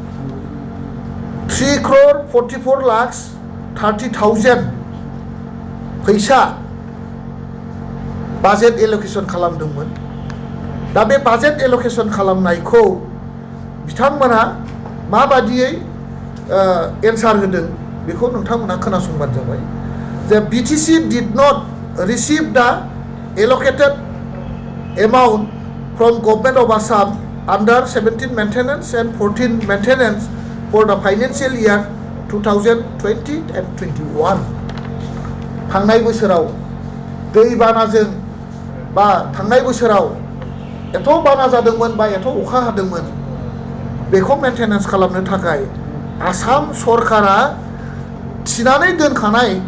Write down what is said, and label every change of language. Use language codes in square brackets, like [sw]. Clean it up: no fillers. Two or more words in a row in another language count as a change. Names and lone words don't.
[brx] 3,44,30,000 फैसा [en] budget allocation [brx] खालामदोंमोन दा बे [en] budget allocation [brx] खालामनायखौ बिथांमोना माबादियै एन्सार होदों बेखौ नोंथांमोना खोनासंबानो जाबाय जे [en] BTC did not received the allocated amount from Government of Assam under 17 maintenance and 14 maintenance for the financial year 2020 and 21. [brx] थांनाय बोसोराव दैबानाजों बा थांनाय बोसोराव एथ' बाना जादोंमोन बा एथ' अखा हादोंमोन बेखौ मेंटेनेन्स खालामनो थाखाय आसाम सरकारा थिनानै दोनखानाय